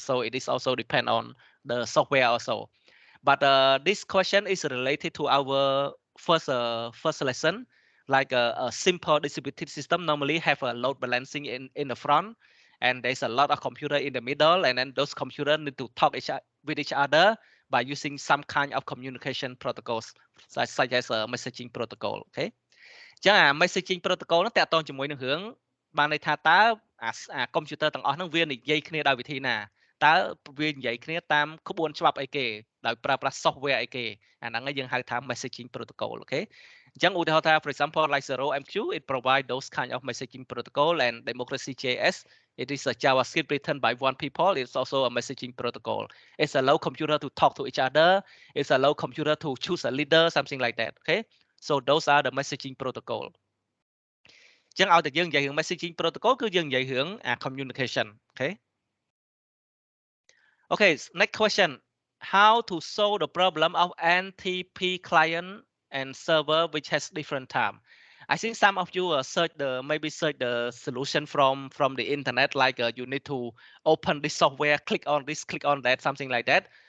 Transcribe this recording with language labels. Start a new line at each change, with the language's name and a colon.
English: So it is also depend on the software also. But this question is related to our first lesson. Like a simple distributed system normally have a load balancing in the front, and there's a lot of computer in the middle, and then those computers need to talk with each other by using some kind of communication protocols such as a messaging protocol. Okay.
Khmer: ចឹងអា messaging protocol ហ្នឹងតាក់ទងជាមួយនឹងរឿងបានន័យថាតើអា computer ទាំងអស់ហ្នឹងវានិយាយគ្នាដោយវិធីណាតើវានិយាយគ្នាតាមក្បួនច្បាប់អីគេដោយប្រើប្រាស់ software អីគេអាហ្នឹងយើងហៅថា messaging protocol អូខេអញ្ចឹងឧទាហរណ៍ថា
English: for example like 0MQ it provide those kind of messaging protocol, and democracy JS it is a JavaScript written by one people. It's also a messaging protocol. It's allow computer to talk to each other. It's allow computer to choose a leader, something like that. Okay. So those are the messaging protocol.
Khmer: ចឹងឲ្យតែយើងនិយាយរឿង messaging protocol គឺយើងនិយាយរឿង communication.
English: Okay. Okay, next question. How to solve the problem of NTP client and server which has different time? I think some of you maybe search the solution from the internet, like you need to open this software, click on this, click on that, something like that.